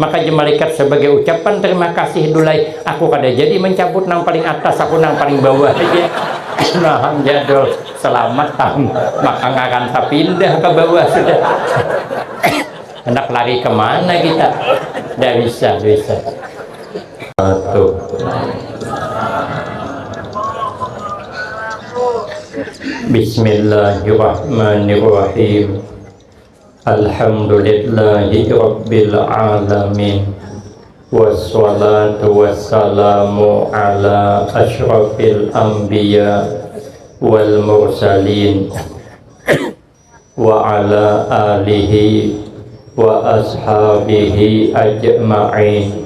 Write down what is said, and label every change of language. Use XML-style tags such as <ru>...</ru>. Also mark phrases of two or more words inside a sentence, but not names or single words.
<bjn>Maka malaikat sebagai ucapan terima kasih dulai, aku kada jadi mencabut nang paling atas, aku nang paling bawah aja. Nah jadul selamat tam, maka ngaran pindah ke bawah sudah. Hendak lari kemana kita? Tidak bisa. Satu.</bjn> <ar>بسم الله الرحمن الرحيم. الحمد لله رب العالمين. والصلاة والسلام على أشرف الأنبياء والمرسلين وعلى آله وأصحابه أجمعين.</ar>